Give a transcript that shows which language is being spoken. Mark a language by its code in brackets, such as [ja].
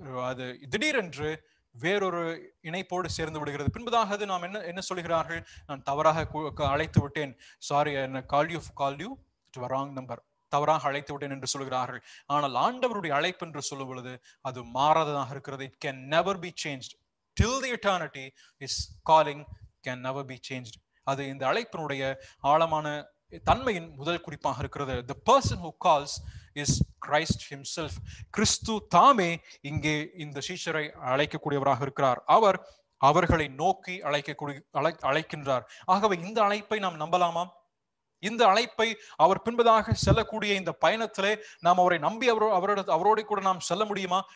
[ta] அது திடீரென்று வேறொரு இணைப்போடு சேர்ந்து விடுகிறது. பின்பதாக நாம் என்ன சொல்கிறார்கள்? நான் தவறாக அழைத்து விட்டேன், [en] sorry, call you to wrong number, [ta] தவறாக அழைத்து விட்டேன் என்று சொல்கிறார்கள். ஆனால் ஆண்டவருடைய அழைப்பு என்று சொல்லும் பொழுது அது மாறாததாக இருக்கிறது. [en] It can never be changed till the eternity. His calling can never be changed. [ta] அது இந்த அழைப்பினுடைய ஆழமான தன்மையின் முதல் குறிப்பாக இருக்கிறது. [en] The person who calls is Christ himself. [ta] கிறிஸ்து தாமே இங்கே இந்த சீஷரை அழைக்கக்கூடியவராக இருக்கிறார். அவர் அவர்களை நோக்கி அழைக்கின்றார். ஆகவே இந்த அழைப்பை நாம் நம்பலாமா? இந்த அழைப்பை அவர் பின்பதாக செல்லக்கூடிய இந்த பயணத்திலே நாம் அவரை நம்பி அவரோடு கூட நாம் செல்ல முடியுமா?